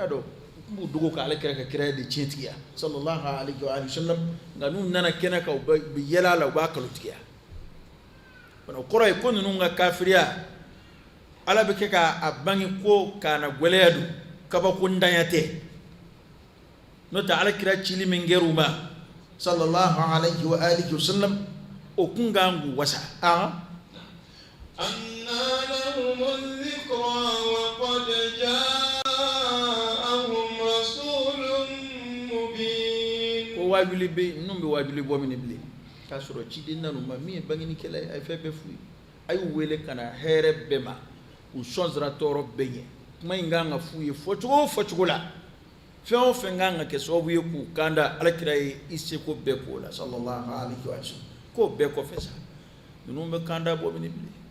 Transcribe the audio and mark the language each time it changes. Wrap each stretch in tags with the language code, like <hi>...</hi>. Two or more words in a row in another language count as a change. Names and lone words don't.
<bm>dɔn u b'u dogo k'ale kɛra ka kira de tiɲɛtigiya</bm> <ar>صلى الله عليه وسلم</ar> <bm>nka n'u nana kɛnɛ kan u bɛ yɛlɛ a la u b'a kalotigiya o kɔrɔ ye ko ninnu ka kafiriya ala bɛ kɛ k'a bange ko k'a na gwɛlɛya don kabako ntanya tɛ n'o tɛ alakira cili min kɛr'u ma sallallahu alaihi wa sallam o kun kan k'u wasa</bm> <ar>أنى لهم الذكرى وقد جاءهم رسول مبين</ar> <bm>ko waajuli bɛ yen ninnu bɛ waajuli bɔ min bilen k'a sɔrɔ ciden nanu ma min ye bangenikɛla ye a ye fɛn bɛɛ f'u ye a y'u wele ka na hɛrɛ bɛɛ ma u sɔn sira tɔɔrɔ bɛɛ ɲɛ kuma in kan ka f'u ye fɔcogo o fɔcogo la fɛn o fɛn kan ka kɛ sababu ye k'u kanda alakira ye i seko bɛɛ k'o la</bm> <ar>صلى الله عليه وسلم</ar> <bm>k'o bɛɛ kɔfɛ sa ninnu bɛ kanda bɔ min bilen</bm>